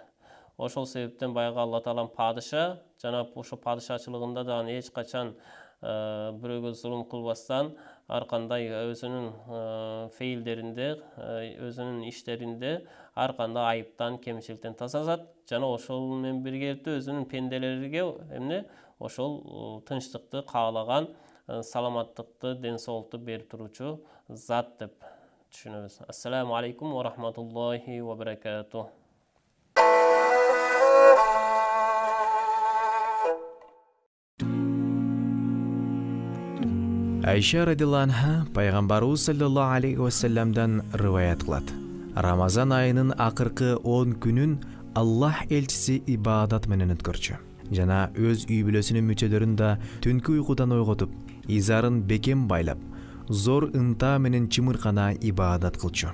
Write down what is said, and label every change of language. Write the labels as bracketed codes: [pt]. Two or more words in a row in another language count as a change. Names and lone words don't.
[ky] Ошол себептен баягы Алла Таалам падыша, жана ошо падышачылыгында да эч качан бирөөгө зулум кылбастан ар кандай өзүнүн фейлдеринде, өзүнүн иштеринде ар кандай айыптан, кемчиликтен таза зат, жана ошол менен биргеликте өзүнүн пенделериге ошол тынчтыкты каалаган, саламаттыкты, ден соолукту берип туручу зат деп түшүнөбүз. [ar] السلام عليكم ورحمة الله وبركاته. [ky] Айша [ar] رضي الله عنها [ky] пайгамбарыбыз [ar] صلى الله عليه وسلم [ky] риваят кылат. Рамазан айынын акыркы 10 күнүн Аллах элчиси ибадат менен өткөрчү. Жана өз үй бүлөсүнүн мүчөлөрүн да түнкү уйкудан ойготуп, изарын бекем байлап, зор ынта менен чымыркана ибадат кылчу.